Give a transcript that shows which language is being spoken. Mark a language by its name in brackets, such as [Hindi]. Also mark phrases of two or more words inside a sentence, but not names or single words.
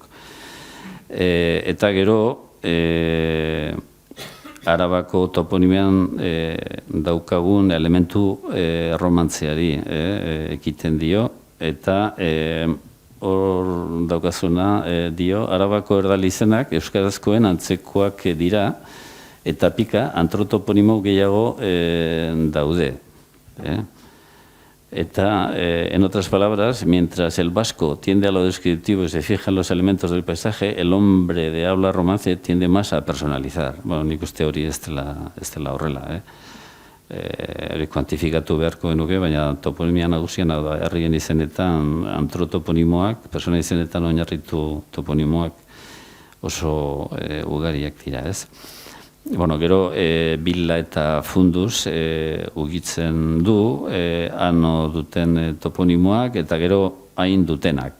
[Basque] Eta gero, Arabako toponimian daukagun elementu romantziari ekiten dio, eta hor daukazuna dio, Arabako erdal izenak euskarazkoen antzekoak dira, eta pika antrotoponimo gehiago daude. Eta, [Spanish] en otras palabras, mientras el vasco tiende a lo descriptivo y se fija en los elementos del paisaje, el hombre de habla romance tiende más a personalizar. [Basque] Bueno, nik uste hori ez dela horrela, hori kuantifikatu beharko genuke, baina toponimia nagusian da herrien izenetan antrotoponimoak, persona izenetan oinarritu toponimoak oso ugariak dira, ez? Bueno, gero Billa eta Fundus ugitzen du, ano duten toponimoak, eta gero hain dutenak.